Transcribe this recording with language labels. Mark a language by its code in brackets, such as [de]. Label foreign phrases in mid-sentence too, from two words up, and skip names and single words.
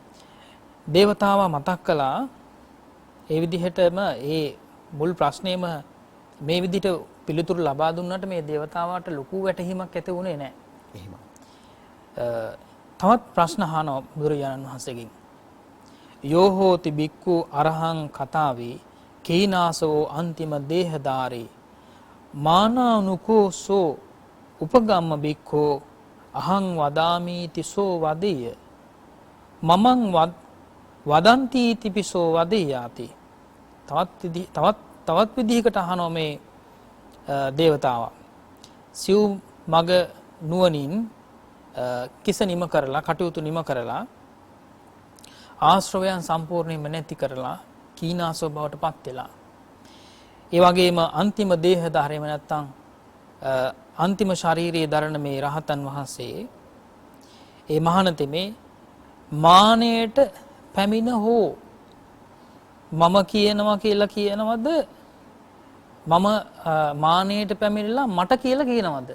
[si] දේවතාවා මතක් කළා ඒ විදිහටම ඒ මුල් ප්‍රශ්නේම මේ විදිහට පිළිතුරු ලබා දුන්නට මේ දේවතාවාට ලොකු වැටහීමක් ඇති වුණේ නැහැ. එහෙමයි. තවත් ප්‍රශ්න අහනවා බුදුරජාණන් වහන්සේගෙන්. [pi] යෝ හෝති බික්ඛු අරහං කතාවේ කීනාසෝ අන්තිම දේහදාරේ මානානුකෝසෝ උපගම්ම බික්ඛෝ අහං වදාමි තිසෝ වදෙය මමං වදන්ති තිපිසෝ වදෙයාති. [si] තවත් විදිහකට අහනවා මේ දේවතාවා. සිව් මග නුවණින් කිස නිම කරලා කටයුතු නිම කරලා ආශ්‍රවයන් සම්පූර්ණයෙන්ම නැති කරලා කීනාසෝ බවට පත් වෙලා ඒ වගේම අන්තිම දේහධාරයම නැත්තම් අන්තිම ශාරීරියේ දරන මේ රහතන් වහන්සේ ඒ මහානතෙමේ මානයට පැමිණ හෝ මම කියනවා කියලා කියනවද මම මානයට පැමිණිලා මට කියලා කියනවද?